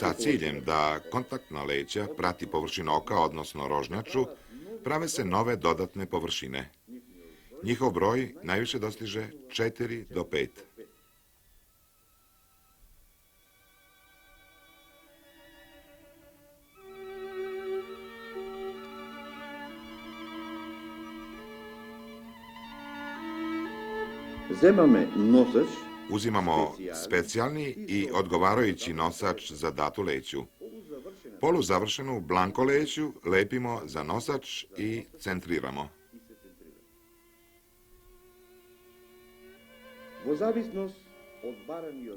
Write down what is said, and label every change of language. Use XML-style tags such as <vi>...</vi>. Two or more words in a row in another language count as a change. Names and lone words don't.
<sr>Sa ciljem da kontaktna leća prati površinu oka, odnosno rožnjaču, prave se nove dodatne površine. Njihov broj najviše dostiže 4 do 5.</sr> <mk>земаме носач,</mk> <sr>Uzimamo specijalni i odgovarajući nosač za datu leću. Poluzavršenu blanko leću lepimo za nosač i centriramo.</sr> <mk>во зависност од бараниот</mk>